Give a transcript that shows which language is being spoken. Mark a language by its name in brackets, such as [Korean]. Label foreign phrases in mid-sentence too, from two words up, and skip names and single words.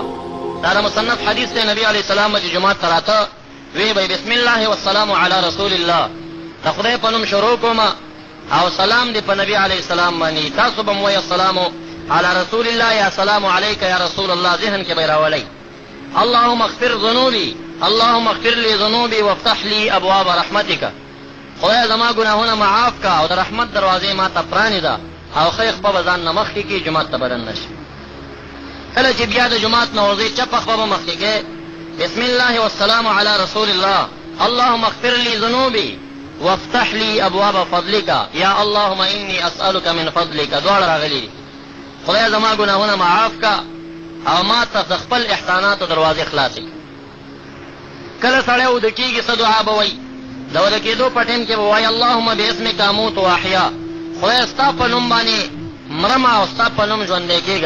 [Pashto] دا د مصنف حدیث دی. نبی علیه السلام به چې جومات ته راته وی به [Arabic] بسم الله والسلام علی رسول الله، [Pashto] د خدای په نوم شروع کوم او سلام دی په نبی علیه السلام باندې. تاسو به م وایئ [Arabic] السلام علی رسول الله [Pashto] یا [Arabic] السلام علیک یا رسول الله، [Pashto] ذهن کې به یې راولئ. [Arabic] اللهم اغفر ذنوبی، اللهم اغفر لی ذنوبی وافتح لی ابواب رحمتک. [Pashto] خدای زما ګناهونه معاف کا او د رحمت دروازې ما ته پرانیزه او ښی خپه به ځان نه مخکې کړي، جومات ته به دننه شي. کله چې بیا د جومات نه وځئ چپه خپه به مخکې کړئ. [Arabic] بسم الله والسلام علی رسول الله، اللهم اغفر لی ذنوبی وافتح لی ابواب فضلک یا اللهم انی اسألک من فضلک. [Pashto] دواړه راغلي دي. خدای زما ګناهونه معاف کا او ما ته د خپل احساناتو دروازې خلاصې. کله سړی اوده کېږي څه دعا به وایي؟ د اوده کېدو په ټیم کې به وایي [Arabic] اللهم باسمک اموت واحیا. [Pashto] خدای ستا په نوم باندې مرم او ستا په نوم ژوندی کېږم.